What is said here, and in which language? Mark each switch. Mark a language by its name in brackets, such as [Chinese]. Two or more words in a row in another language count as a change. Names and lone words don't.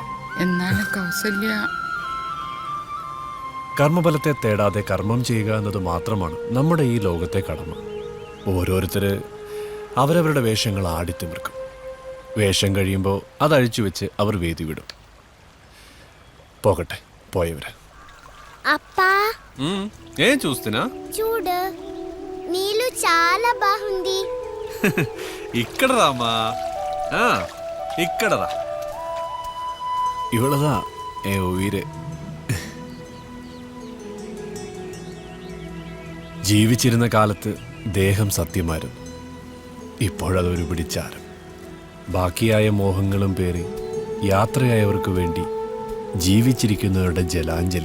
[Malayalam] എന്നാലും കൗസല്യ കർമ്മഫലത്തെ തേടാതെ കർമ്മം ചെയ്യുക എന്നത് മാത്രമാണ് നമ്മുടെ ഈ ലോകത്തെ കടമ. ഓരോരുത്തര് അവരവരുടെ വേഷങ്ങൾ ആടിത്തിമിർക്കും. വേഷം കഴിയുമ്പോൾ അതഴിച്ചു വെച്ച് അവർ വേദി വിടും. [Telugu] పోగట్టే పోయేవరా అప్పా ఏం చూస్తున్నా? చూడు నీళ్ళు చాలా బాగుంది. ఇక్కడ రామా, ఇక్కడ రా. [Malayalam] ഇവളതാ ഉയര്. ജീവിച്ചിരുന്ന കാലത്ത് ദേഹം സത്യമായിരുന്നു. ഇപ്പോഴതൊരു പിടിച്ചാരം. ബാക്കിയായ മോഹങ്ങളും പേറി യാത്രയായവർക്ക് വേണ്ടി ജീവിച്ചിരിക്കുന്നവരുടെ ജലാഞ്ജലി.